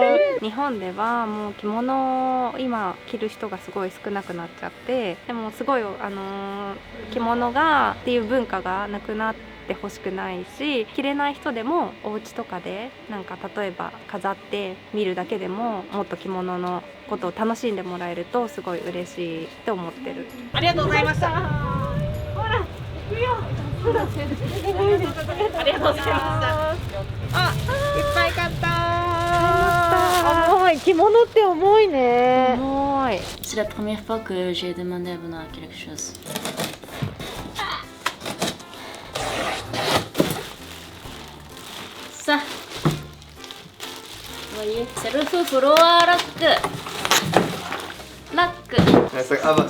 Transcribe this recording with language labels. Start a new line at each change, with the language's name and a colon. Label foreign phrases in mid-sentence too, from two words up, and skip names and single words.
Japanese: 日本ではもう着物を今着る人がすごい少なくなっちゃって、でもすごい着物がっていう文化がなくなってほしくないし、着れない人でもお家とかでなんか例えば飾って見るだけでももっと着物のことを楽しんでもらえるとすごい嬉しいって思ってる。ありがとうございました。ほら、行くよ。ありがとうございました。あ、いっぱい買った。重い。着物って重いね。重い。
French: C'est la première fois que j'ai demandé à Benoît quelque chose. Ça, vous voyez, c'est le Fufuro Lock. Lock.